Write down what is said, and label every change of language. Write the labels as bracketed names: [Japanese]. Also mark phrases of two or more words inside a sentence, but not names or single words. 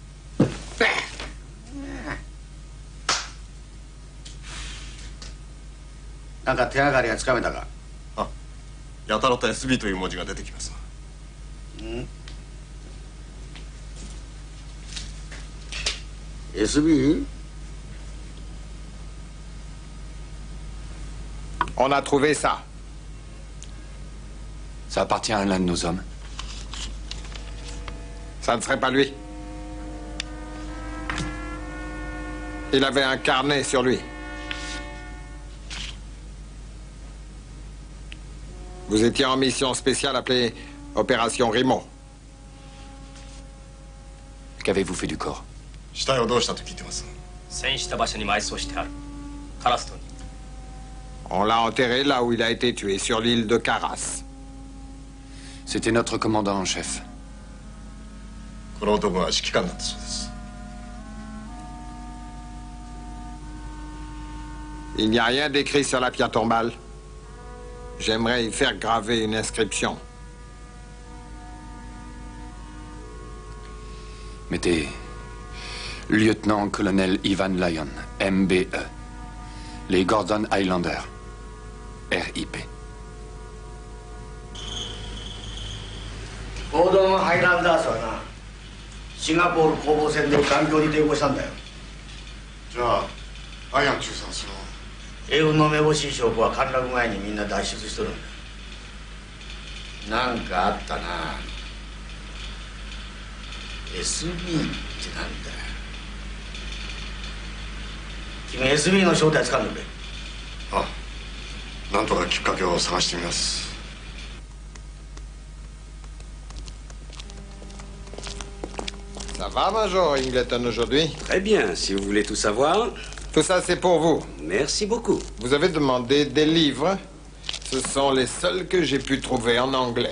[Japanese] なんか手がかりがつかめたか？あ、やたらと SB という文字が出てきます。 SB? [French] On a trouvé ça. Ça appartient à l'un de nos hommes. Ça ne serait pas lui. Il avait un carnet sur lui. Vous étiez en mission spéciale appelée Opération Rimont. Qu'avez-vous fait du corps? [Japanese] 死体をどうしたと聞いてます。戦死した場所に埋葬してある。カラストに [French] On l'a enterré là où il a été tué, sur l'île de Caras. C'était notre commandant en chef. Il n'y a rien d'écrit sur la pierre tombale. J'aimerais y faire graver une inscription. Mettez lieutenant-colonel Ivan Lyon, MBE. Les Gordon Highlanders, RIP. [Japanese] ゴードン・ハイランダースはな、シンガポール攻防戦で環境に抵抗したんだよ。じゃあアイアン中佐はその英軍のめぼしい証拠は陥落前にみんな脱出しとるんだ。なんかあったな。 SB ってなんだよ。君 SB の正体つかんでくれ。あ、なんとかきっかけを探してみます。 [French] Ça va, Major Ingleton, aujourd'hui? Très bien, si vous voulez tout savoir. Tout ça, c'est pour vous. Merci beaucoup. Vous avez demandé des livres. Ce sont les seuls que j'ai pu trouver en anglais.